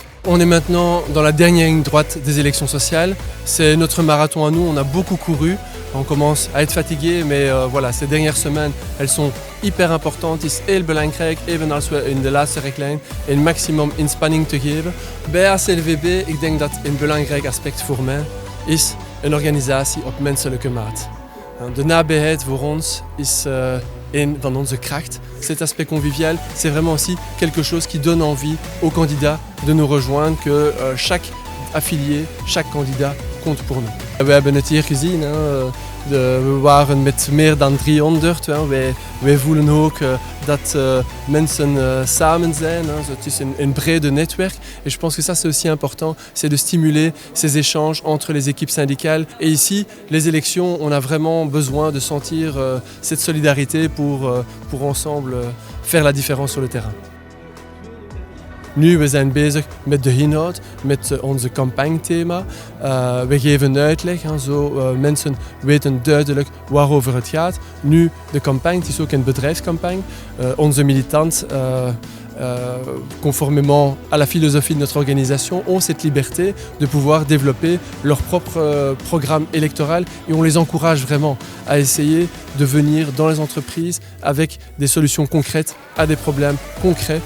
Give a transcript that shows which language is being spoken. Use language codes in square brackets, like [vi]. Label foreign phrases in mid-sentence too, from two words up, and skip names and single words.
[fr] On est maintenant dans la dernière ligne droite des élections sociales. C'est notre marathon à nous, on a beaucoup couru. On commence à être fatigué, mais voilà, ces dernières semaines, elles sont hyper importantes. [nl] Het is heel belangrijk, even als we in de laatste richtlijn een maximum inspanning te geven. Bij ACLVB, ik denk dat een belangrijk aspect voor mij is een organisatie op menselijke maat. De nabijheid voor ons is een van onze kracht. [fr] Cet aspect convivial, c'est vraiment aussi quelque chose qui donne envie aux candidats de nous rejoindre, que chaque affilié, chaque candidat compte pour nous. [nl] We hebben het hier gezien, we waren met meer dan 300. Wij voelen ook dat mensen samen zijn. Het is een brede netwerk. [fr] Et je pense que ça c'est aussi important, c'est de stimuler ces échanges entre les équipes syndicales. Et ici, les élections, on a vraiment besoin de sentir cette solidarité pour ensemble faire la différence sur le terrain. [nl] Nu, we zijn bezig met de inhoud, met onze campagnethema. We geven uitleg, mensen weten duidelijk waarover het gaat. Nu, de campagne, het is ook een bedrijfscampagne. [fr] Onze militants, conformément à la philosophie de notre organisation, ont cette liberté de pouvoir développer leur propre programme électoral et on les encourage vraiment à essayer de venir dans les entreprises avec des solutions concrètes à des problèmes concrets.